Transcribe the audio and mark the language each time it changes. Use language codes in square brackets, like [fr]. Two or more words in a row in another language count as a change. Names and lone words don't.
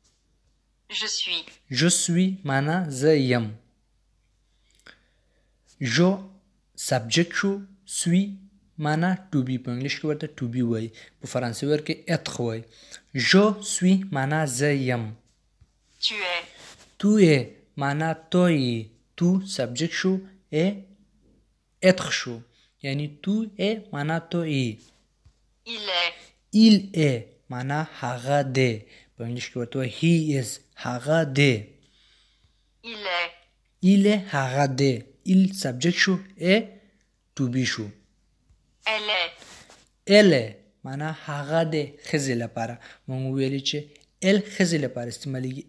[fr] je suis [ps] معنا زه یم. جو سبجیکټ شو، سوی معنا [en] to be, [ps] په انګلیش کې ورته [en] to be [ps] وایي، په فرانسوي ورته اتخ وایي. [fr] je suis [ps] معنا زه یم. [fr] tu es [ps] معنا تو یې، تو سبجیکټ شو، ای اتخ شو یعنی [fr] tu es [ps] معنا [fr] tu es. il est [ps] معنا هغه دی، په انګلیش کې ورته وایي [en] he is، [ps] هغه دی. [fr] il est [ps] هغه دی، il سبجیکټ شو، ای ټو بی شو. elle معنا هغه دی ښځې لپاره. موږ ویلي چې ال ښځې لپاره استعمالیږي.